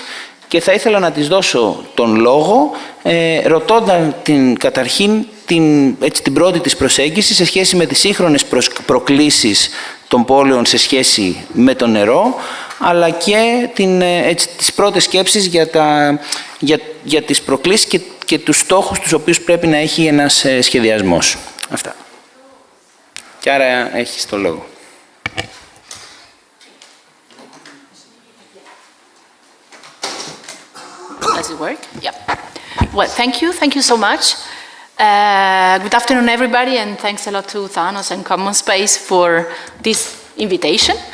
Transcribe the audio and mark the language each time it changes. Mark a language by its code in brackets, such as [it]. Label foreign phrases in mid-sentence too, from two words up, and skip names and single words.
[el] Και θα ήθελα να της δώσω τον λόγο, ρωτώντας καταρχήν την πρώτη της προσέγγιση σε σχέση με τις σύγχρονες προκλήσεις των πόλεων σε σχέση με το νερό, αλλά και τις πρώτες σκέψεις για τις προκλήσεις και τους στόχους τους οποίους πρέπει να έχει ένας σχεδιασμός. Αυτά. Chiara, έχεις το λόγο. [en] Does it work? Yeah. Well, thank you. Thank you so much. Good afternoon, everybody, and thanks a lot to Thanos and Common Space for this invitation.